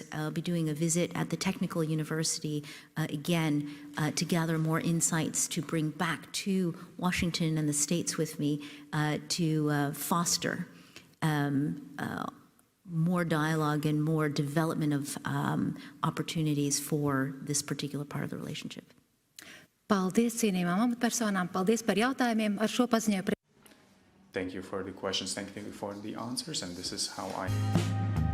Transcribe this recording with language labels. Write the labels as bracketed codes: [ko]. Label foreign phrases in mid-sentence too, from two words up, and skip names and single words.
[en] I'll be doing a visit at the Technical University again to gather more insights to bring back to Washington and the states with me to foster more dialogue and more development of opportunities for this particular part of the relationship. [lv] Paldies cienījumām amatpersonām, paldies par jautājumiem. Ar šo paziņoju [en] Thank you for the questions, thank you for the answers, and this is how I